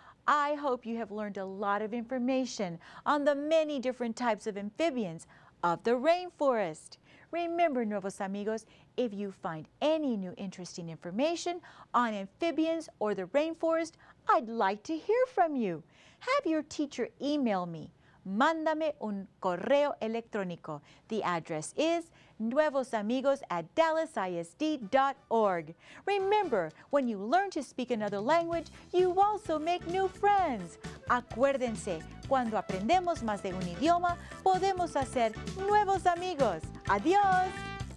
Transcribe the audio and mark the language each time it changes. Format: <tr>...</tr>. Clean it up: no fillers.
<en>I hope you have learned a lot of information on the many different types of amphibians of the rainforest. Remember, Nuevos Amigos, if you find any new interesting information on amphibians or the rainforest, I'd like to hear from you. Have your teacher email me.</en> <es>Mándame un correo electrónico.</es> <en>The address is nuevosamigos@dallasisd.org. Remember, when you learn to speak another language, you also make new friends.</en> <es>Acuérdense, cuando aprendemos más de un idioma, podemos hacer nuevos amigos. Adiós.</es>